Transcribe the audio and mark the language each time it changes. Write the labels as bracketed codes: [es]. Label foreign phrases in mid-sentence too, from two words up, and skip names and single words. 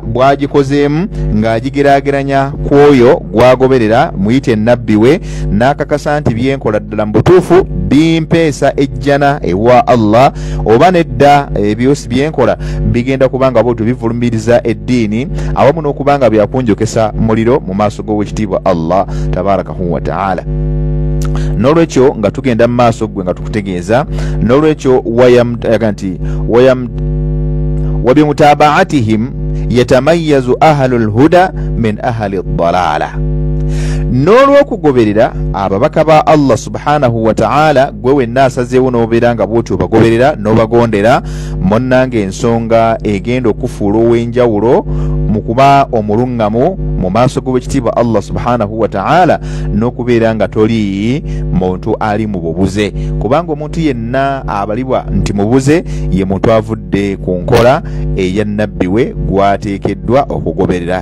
[lg] bwagikozeemu ng'agigeraageranya ku oyo gwagoberera muyite ennabbi we n'akakasa nti byenkola ddala mu butuufu bimpeesa ejjana ewa Allah oba nedda ebyosi byenkola bigenda kubanga bw'otyo bivulumiriza eddiini awamu n'okubanga byakunjokesa muliro mu maaso g'owekitiibwa Allah [ar] تبارك وتعالى [lg] nolwekyo nga tugenda mu maaso gwe nga tukutegeeza nolwekyo [ar] وبمتابعتهم يتميز أهل الهدى من أهل الضلالة [lg] n'olw'okugoberera ababaka ba Allah [ar] سبحانه وتعالى gwe [lg] wenna asazeewo n'obeera nga bw'otyo obagoberera n'obagondera, munnange ensonga egenda okufuula ow'enjawulo mu kuba omuluŋŋamu mu maaso g'owekitiibwa Allah [ar] سبحانه وتعالى, [lg] n'okubeera nga toli muntu ali mu bubuze, kubanga omuntu yenna abalibwa nti mubuze ye muntu avudde ku nkola eya nabbi we gwateekeddwa okugoberera.